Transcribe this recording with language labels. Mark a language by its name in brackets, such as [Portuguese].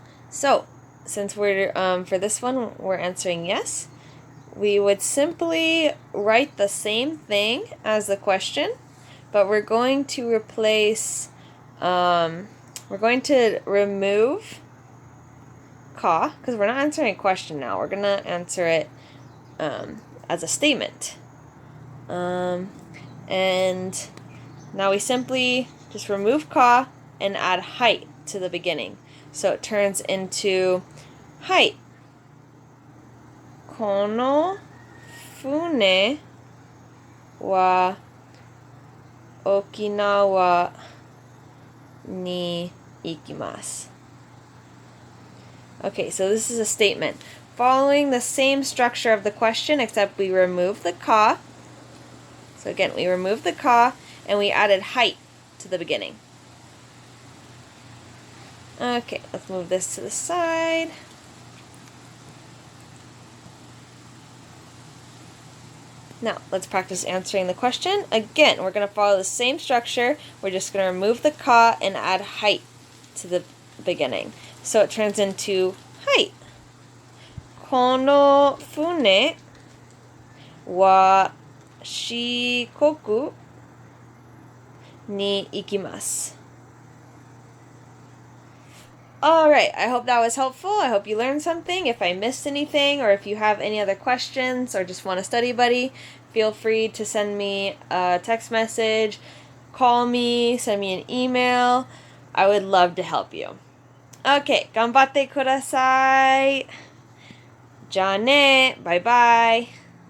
[English] So, since we're, for this one, we're answering yes, we would simply write the same thing as the question, but we're going to replace, we're going to remove ka, because we're not answering a question now. We're going to answer it as a statement. And now we simply just remove ka and add hai to the beginning. So it turns into hai. [Japanese] この船は沖縄に行きます. [English] Okay, so this is a statement following the same structure of the question, except we remove the ka. So again, we remove the ka and we added hai to the beginning. Okay, let's move this to the side. Now, let's practice answering the question. Again, we're going to follow the same structure. We're just going to remove the ka and add hai to the beginning. So it turns into hai. [Japanese] この船は四国に行きます. [English] Alright, I hope that was helpful. I hope you learned something. If I missed anything, or if you have any other questions, or just want a study buddy, feel free to send me a text message, call me, send me an email. I would love to help you. Okay, [Japanese] 頑張ってください. じゃあね. [English] Bye bye.